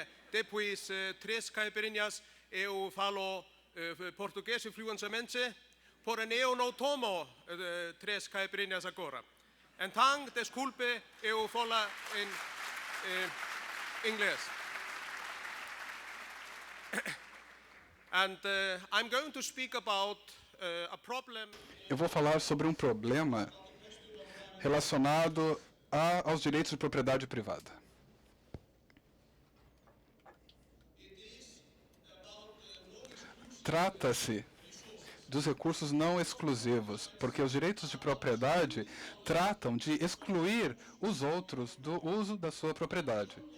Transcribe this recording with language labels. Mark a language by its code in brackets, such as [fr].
[pt] Depois 3 caipirinhas eu falo português fluentemente, porém eu não tomo 3 caipirinhas agora. Então, desculpe, eu falo em inglês. [en] And I'm going to speak about a problem. [pt] Eu vou falar sobre um problema relacionado aos direitos de propriedade privada. Trata-se dos recursos não exclusivos, porque os direitos de propriedade tratam de excluir os outros do uso da sua propriedade.